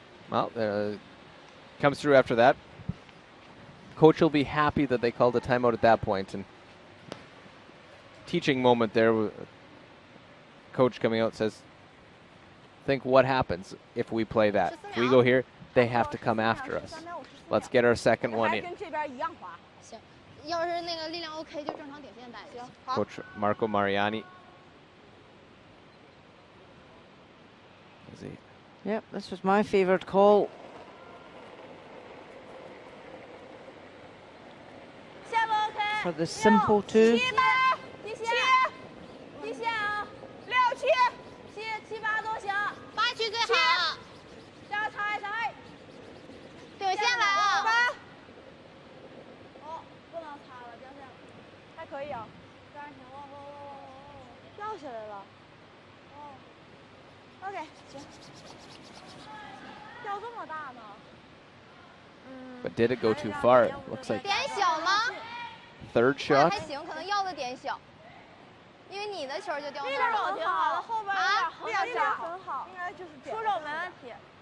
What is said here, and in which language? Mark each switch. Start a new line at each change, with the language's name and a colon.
English: Well, comes through after that. Coach will be happy that they called a timeout at that point. And teaching moment there. Coach coming out says, think what happens if we play that. If we go here, they have to come after us. Let's get our second one in.
Chinese: 跟这边一样滑。行，要是那个力量 OK，就正常点线带就行。
English: Coach Marco Mariani. Yep, this was my favoured call.
Chinese: 下不 OK。
English: For the simple two.
Chinese: 7、8，地线，地线啊，6、7、7、8都行。 8区最好。这样踩踩。顶线来了。哦，不能擦了，掉线了。还可以啊。这样行，掉下来了。哦。OK， 行。掉这么大呢？
English: But did it go too far? It looks like
Chinese: 点小吗？
English: third shot.
Chinese: 还行，可能要的点小，因为你的球就掉那力儿了。量挺好的，后边有点力量很好，应该就是出手没问题。